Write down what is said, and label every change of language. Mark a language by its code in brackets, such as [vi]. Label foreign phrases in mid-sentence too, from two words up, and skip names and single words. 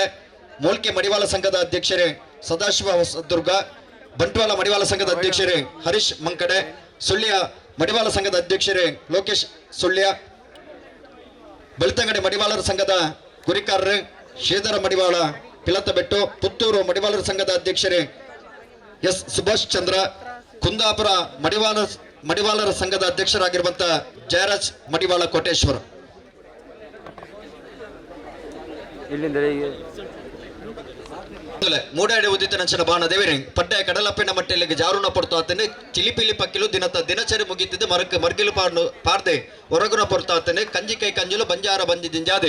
[kn] ಮೋಲ್ಕೆ ಮಡಿವಾಳ ಸಂಘದ ಅಧ್ಯಕ್ಷರೇ ಸದಾಶಿವ ಹೊಸದುರ್ಗ, ಬಂಟ್ವಾಳ ಮಡಿವಾಳ ಸಂಘದ ಅಧ್ಯಕ್ಷರೇ ಹರೀಶ್ ಮಂಕಡೆ, ಸುಳ್ಯ ಮಡಿವಾಳ ಸಂಘದ ಅಧ್ಯಕ್ಷರೇ ಲೋಕೇಶ್ ಸುಳ್ಯ, ಬೆಳ್ತಂಗಡಿ ಮಡಿವಾಳರ ಸಂಘದ ಗುರಿಕಾರರೇ ಶ್ರೀಧರ ಮಡಿವಾಳ ಪಿಲತ್ತಬೆಟ್ಟು, ಪುತ್ತೂರು ಮಡಿವಾಳರ ಸಂಘದ ಅಧ್ಯಕ್ಷರೇ ಎಸ್ ಸುಭಾಷ್ ಚಂದ್ರ, ಕುಂದಾಪುರ ಮಡಿವಾಳರ ಸಂಘದ ಅಧ್ಯಕ್ಷರಾಗಿರುವಂತಹ ಜಯರಾಜ್ ಮಡಿವಾಳ ಕೋಟೇಶ್ವರ. [tcy] ಮೂಡಾಡಿ ಉದಿತ ನಂಚನ ಬಾಣ ದೇವರಿ ಪಡ್ಡ ಕಡಲಪ್ಪೆನ ಮಟ್ಟೆಲ್ಲಿಗೆ ಜಾರುಣ ಪಡ್ತಾತನೆ ಚಿಲಿಪಿಲಿ ಪಕ್ಕಿಲು ದಿನಚರಿ ಮುಗಿತಿದ್ದೆ ಮರ್ಗಿಲು ಪಾರ್ದೆ ಹೊರಗುನ ಪಡ್ತಾತನೆ ಕಂಜಿ ಕೈ ಕಂಜಲು ಬಂಜಾರ ಬಂಜಿ ದಿಂಜಾದೆ